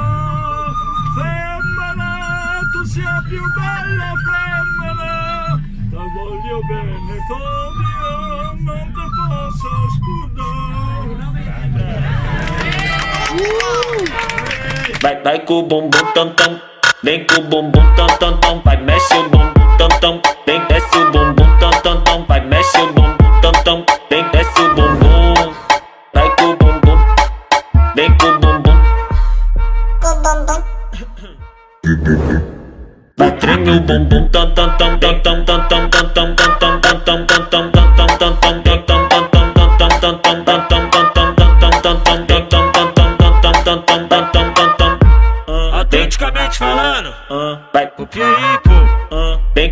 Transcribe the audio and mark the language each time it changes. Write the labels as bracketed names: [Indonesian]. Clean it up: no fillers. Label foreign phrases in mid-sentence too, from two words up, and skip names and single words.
[Italian] Femmina, tu sia più bella femmina, ti voglio bene come io non ti posso scordare. [Portuguese] Vai com o bumbum tam tam, vem com o bumbum tam tam tam, vai mexe o bumbum tam tam, vem desce o bumbum tam tam tam, vai mexe o bumbum tam tam, vem desce o bumbum, vai com o bumbum, vem com o bumbum, vai treme o bumbum tam tam tam tam tam tam tam tam tam tam tam tam tam tam tam tam tam tam Autenticamente falando, vai o Pierico, vem,